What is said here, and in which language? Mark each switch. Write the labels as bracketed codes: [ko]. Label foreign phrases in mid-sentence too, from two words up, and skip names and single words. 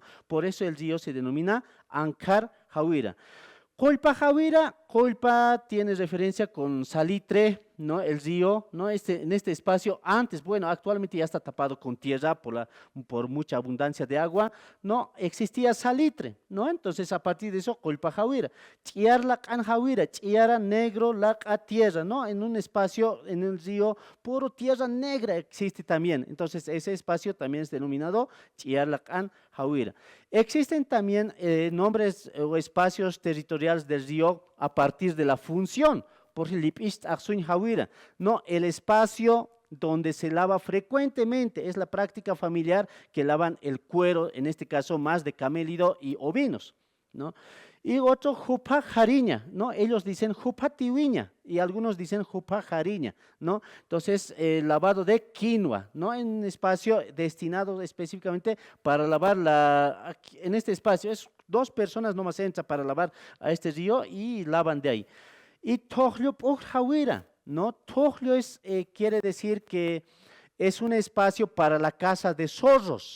[es] Por eso el río se denomina Ankar Jawira. Colpa Jawira, Colpa tiene referencia con salitre, ¿no? El río, ¿no? En este espacio antes, bueno, actualmente ya está tapado con tierra por mucha abundancia de agua, ¿no? Existía salitre, ¿no? Entonces a partir de eso, Colpa Jawira. Chiar la can Jawira, chiara negro la tierra, ¿no? En un espacio, en el río, puro tierra negra existe también. Entonces ese espacio también es denominado Chiar la can Jawira. Existen también nombres o espacios territoriales del río a partir de la función. Por ejemplo, no, el espacio donde se lava frecuentemente, es la práctica familiar que lavan el cuero, en este caso más de camélido y ovinos, ¿no? Y otro, [ay] jupa jariña, [es] ¿no? Ellos dicen [ay] jupa tiwiña [es] y algunos dicen [ay] jupa jariña, [es] ¿no? Entonces, lavado de quinoa, ¿no? En un espacio destinado específicamente para lavar en este espacio, es 2 personas nomás entran para lavar a este río y lavan de ahí. Y Tohlio Jawira, ¿no? Tohlio quiere decir que es un espacio para la caza de zorros.